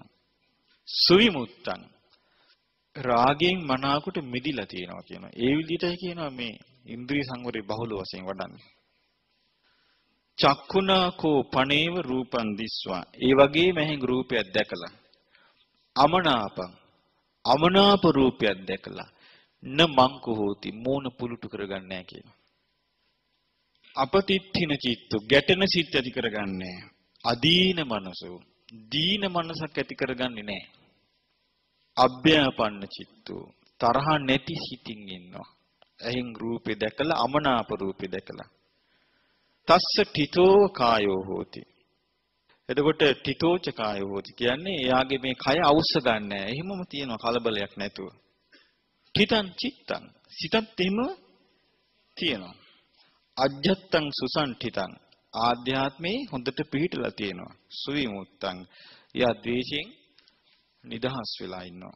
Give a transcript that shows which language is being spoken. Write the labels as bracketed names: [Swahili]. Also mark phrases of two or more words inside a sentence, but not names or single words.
[Sinhala] සුවිමුත්තං රාගයෙන් මනාකොට මිදිලා තියෙනවා කියනවා. ඒ විදිහටයි කියනවා මේ ඉන්ද්‍රිය සංවරේ බහුල වශයෙන් වඩන්නේ. [Pali] චක්කුණාකෝ පනේව රූපං දිස්වා. [Sinhala] ඒ වගේම එහෙන් රූපයක් දැකලා අමනාපං අමනාප රූපයක් දැකලා [Pali] න මංකු හෝති [Sinhala] මෝන පුලුටු කරගන්නේ නැහැ කියනවා. [Pali] අපතිත්ථින චිත්තු [Sinhala] ගැටෙන සිත් ඇති කරගන්නේ නැහැ. [Pali] අදීන මනසෝ [Sinhala] දීන මනසක් ඇති කරගන්නේ නැහැ. [Pali] අභ්‍යාපන්න චිත්තෝ [Sinhala] තරහ නැති සිතින් ඉන්නවා. එහෙන් රූපේ දැකලා අමනාප රූපේ දැකලා. [Pali] තස්ස ඨිතෝ කායෝ හෝති. [Sinhala] එතකොට [Pali] ඨිතෝච කායෝ හෝති [Sinhala] කියන්නේ එයාගේ මේ කය අවශ්‍ය ගන්න නැහැ. එහෙමම තියෙනවා කලබලයක් නැතුව. [Pali] ඨිතං චිත්තං [Sinhala] සිතත් එහෙම තියෙනවා. [Pali] අජ්ජත්තං සුසංඨිතං [Sinhala] ආධ්‍යාත්මේ හොඳට පිහිටලා තියෙනවා. සුවිමුත්තං යා ද්වේෂයෙන් නිදහස් වෙලා ඉන්නවා.